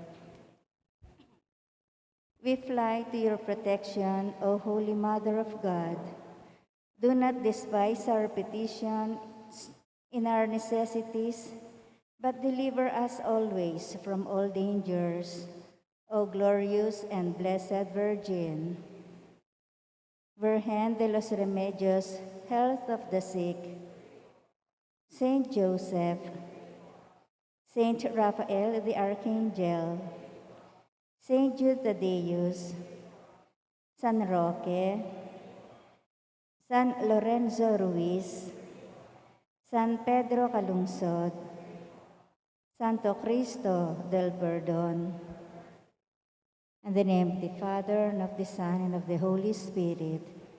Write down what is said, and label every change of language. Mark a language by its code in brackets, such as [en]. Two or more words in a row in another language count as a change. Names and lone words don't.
[en] We fly to your protection, O Holy Mother of God. Do not despise our petitions in our necessities, but deliver us always from all dangers, O glorious and blessed Virgin. Virgen de los Remedios, health of the sick, Saint Joseph, Saint Raphael the Archangel, Saint Jude Thaddeus, San Roque, San Lorenzo Ruiz, San Pedro Calungsod, Santo Cristo del Perdón. In the name of the Father, and of the Son, and of the Holy Spirit.